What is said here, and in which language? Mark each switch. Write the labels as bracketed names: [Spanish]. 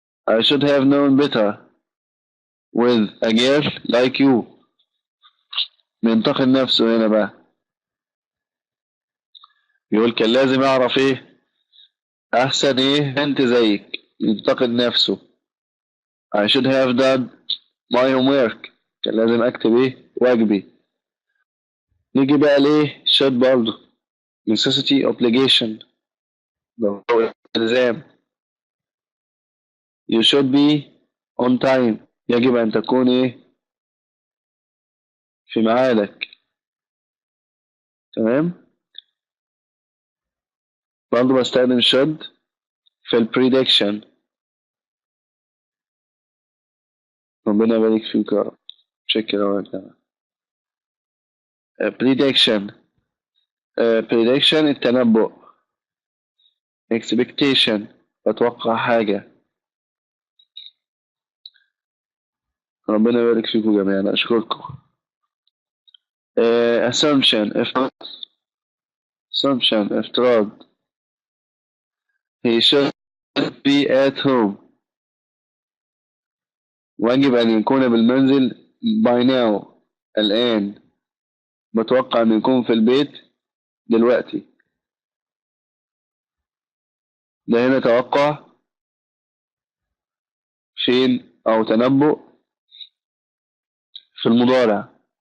[English] I should have known better with a girl like you، [Arabic] بينتقد نفسه هنا بقى، يقول كان لازم أعرف إيه أحسن إيه أنت زيك، ينتقد نفسه. [English] I should have done my homework، [Arabic] كان لازم أكتب إيه واجبي. نيجي بقى لإيه should برضه necessity obligation، ضرورة إلزام. [English] you should be on time، [Arabic] يجب أن تكون إيه في ميعادك. تمام. برضه بستخدم should في البريدكشن. ربنا يبارك فيك يا رب. شكرا لك. prediction، prediction التنبؤ. expectation، أتوقع حاجة. ربنا يبارك فيكم جميعا، أشكركم. assumption، assumption افتراض. [English] he should be at home، [Arabic] واجب أن يكون بالمنزل [English] by now، [Arabic] الآن. بتوقع أن يكون في البيت دلوقتي، ده هنا توقع فين أو تنبؤ في المضارع.